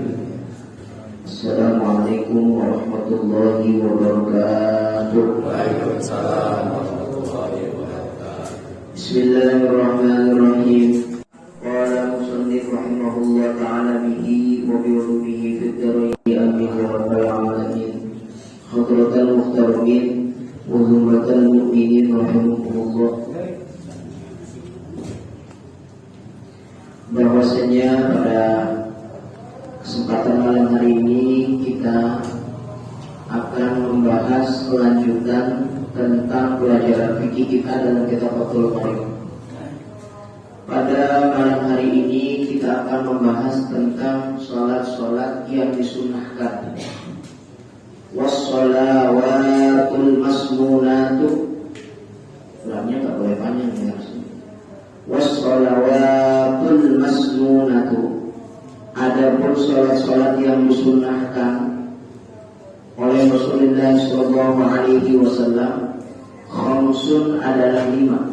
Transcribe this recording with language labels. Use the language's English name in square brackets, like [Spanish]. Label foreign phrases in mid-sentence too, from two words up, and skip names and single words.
[Arabic] السلام عليكم ورحمة الله وبركاته. وعليكم السلام ورحمة الله وبركاته. بسم الله الرحمن الرحيم. قال المصنف رحمه الله تعالى به وبعلومه في الدارين آمين يا رب العالمين. حضرات المحترمين وحرمة المؤمنين رحمكم الله. [Indonesian] Bahwasanya pada kesempatan malam hari ini kita akan membahas kelanjutan tentang pelajaran fikih kita dalam kitab Fathul Qorib. Pada malam hari ini kita akan membahas tentang sholat-sholat yang disunnahkan. [Arabic] والصلوات المسنونة. [Indonesian] Ulamnya tak boleh panjang ya. [Arabic] والصلوات المسنونة. [Indonesian] Adapun sholat-sholat yang disunnahkan oleh Rasulullah SAW, khamsun adalah 5.